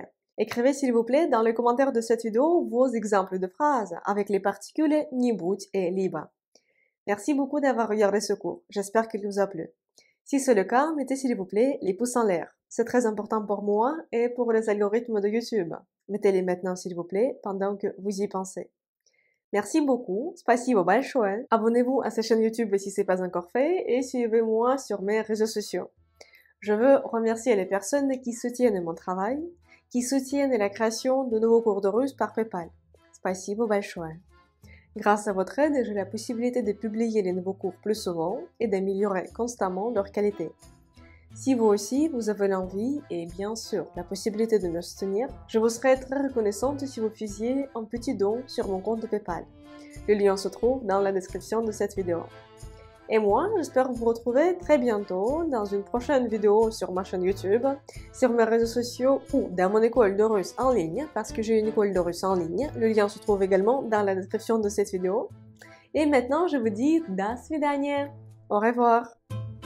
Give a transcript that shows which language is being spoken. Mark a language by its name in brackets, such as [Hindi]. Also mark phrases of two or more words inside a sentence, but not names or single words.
[French] Écrivez s'il vous plaît dans les commentaires de cette vidéo vos exemples de phrases avec les particules нибудь et libre. Merci beaucoup d'avoir regardé ce cours. J'espère qu'il vous a plu. Si c'est le cas, mettez s'il vous plaît les pouces en l'air. C'est très important pour moi et pour les algorithmes de YouTube. Mettez-les maintenant s'il vous plaît pendant que vous y pensez. Merci beaucoup. [Russian] Спасибо большое. [French] Abonnez-vous à cette chaîne YouTube si ce n'est pas encore fait et suivez-moi sur mes réseaux sociaux. Je veux remercier les personnes qui soutiennent mon travail, qui soutiennent la création de nouveaux cours de russe par PayPal. [Russian] Спасибо большое. [French] Grâce à votre aide, j'ai la possibilité de publier les nouveaux cours plus souvent et d'améliorer constamment leur qualité. Si vous aussi, vous avez l'envie et bien sûr la possibilité de me soutenir, je vous serais très reconnaissante si vous faisiez un petit don sur mon compte de PayPal. Le lien se trouve dans la description de cette vidéo. Et moi, j'espère vous retrouver très bientôt dans une prochaine vidéo sur ma chaîne YouTube, sur mes réseaux sociaux ou dans mon école de russe en ligne, parce que j'ai une école de russe en ligne. Le lien se trouve également dans la description de cette vidéo. Et maintenant, je vous dis [Russian] до свидания. [French] Au revoir.